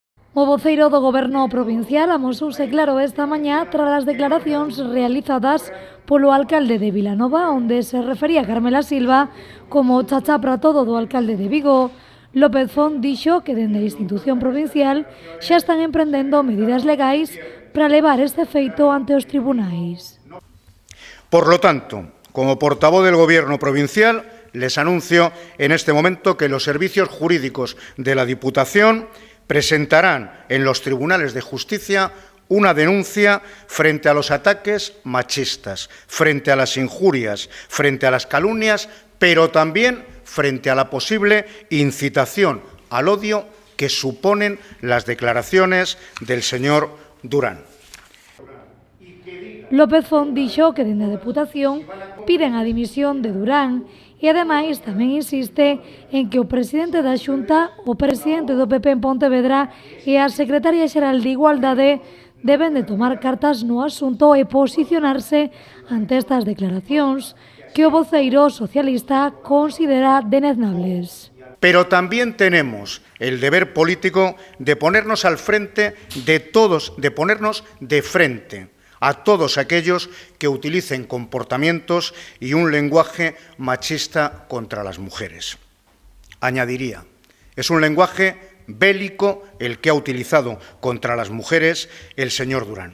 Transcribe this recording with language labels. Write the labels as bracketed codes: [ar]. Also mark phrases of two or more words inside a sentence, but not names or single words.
[gl] O voceiro do Goberno provincial amosouse claro esta mañá tras as declaracións realizadas polo alcalde de Vilanova, onde se refería Carmela Silva como chacha para todo do alcalde de Vigo. López Font dixo que dende a institución provincial xa están emprendendo medidas legais para levar este feito ante os tribunais. [es] Por lo tanto, como portavoz del Gobierno provincial, les anuncio en este momento que los servicios jurídicos de la Diputación presentarán en los tribunales de justicia una denuncia frente a los ataques machistas, frente a las injurias, frente a las calumnias, pero también frente a la posible incitación al odio que suponen las declaraciones del señor Durán. [gl] López Font dixo que dende a Deputación piden a dimisión de Durán e, ademais, tamén insiste en que o presidente da Xunta, o presidente do PP en Pontevedra e a secretaria xeral de Igualdade deben de tomar cartas no asunto e posicionarse ante estas declaracións que o voceiro socialista considera deneznables. [es] Pero también tenemos el deber político de ponernos al frente de todos, de ponernos de frente a todos aquellos que utilicen comportamientos y un lenguaje machista contra las mujeres. Añadiría, es un lenguaje bélico el que ha utilizado contra las mujeres el señor Durán.